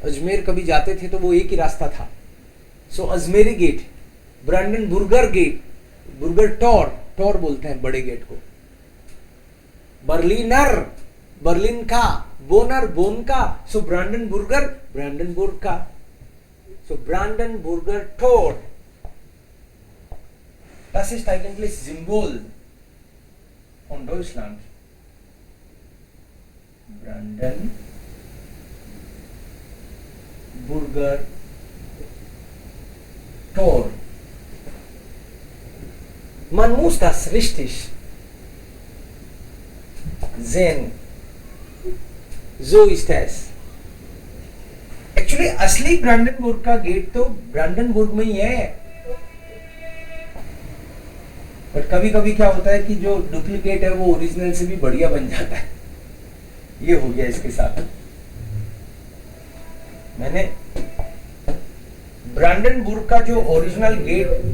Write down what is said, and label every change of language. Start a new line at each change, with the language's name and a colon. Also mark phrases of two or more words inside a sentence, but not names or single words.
Hindi: अजमेर कभी जाते थे तो वो एक ही रास्ता था. सो अजमेरी गेट, ब्रांडनबुर्गर गेट, बुर्गर टॉर, टॉर बोलते हैं बड़े गेट को. बर्लिनर, बर्लिन का. बोनर, बोन का. सो ब्रांडनबुर्गर, ब्रांडनबुर्ग का. सो ब्रांडनबुर्गर टॉर.
German: Das ist eigentlich Symbol von Deutschland. Brandenburger Tor. Man muss das richtig sehen. So ist es.
Hindi: Actually असली ब्रांडनबुर्ग का गेट तो ब्रांडनबुर्ग में ही है. बट कभी कभी क्या होता है कि जो डुप्लीकेट है वो ओरिजिनल से भी बढ़िया बन जाता है. ये हो गया इसके साथ. मैंने ब्रांडनबुर्ग का जो ओरिजिनल गेट,